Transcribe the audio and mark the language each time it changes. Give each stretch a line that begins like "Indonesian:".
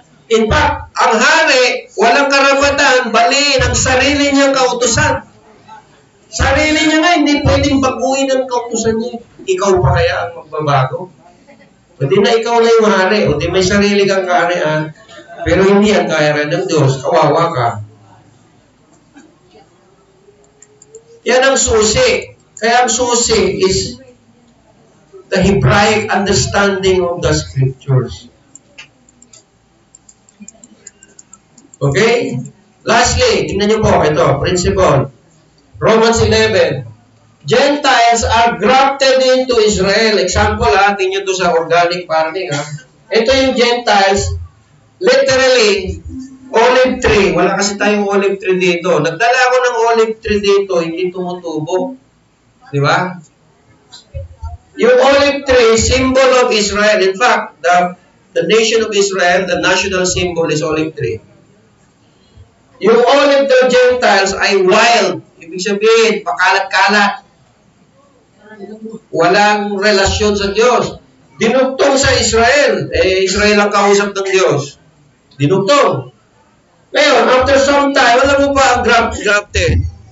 Filipino: In fact, ang hari, walang karapatan, baliin ang sarili niyang kautusan. Sarili niya nga, hindi pwedeng baguhin ang kautusan niya. Ikaw pa kaya ang magbabago? O di na ikaw na yung hari, o di may sarili kang kaharian, pero hindi ang kaharian ng Diyos, kawawa ka. Yan ang susi. Kaya ang susi
English: is the Hebraic understanding of the Scriptures.
Filipino: Okay? Lastly, tingnan niyo po ito, principle.
English: Romans 11. Gentiles are grafted into Israel.
Filipino: Example tingnan to sa organic farming Ito yung Gentiles, literally, olive tree. Wala kasi tayong olive tree dito. Nagdala ako ng olive tree dito, hindi tumutubo. Di ba? Yung olive tree,
English: symbol of Israel. In fact, the nation of Israel, the national symbol is olive tree.
Filipino: Yung olive tree Gentiles ay wild. Ibig sabihin, pakalat-kalat. Walang relasyon sa Diyos. Dinugtong sa Israel. Israel ang kausap ng Diyos. Dinugtong. Ngayon,
English: after some time,
Filipino: alam mo ba ang grafted?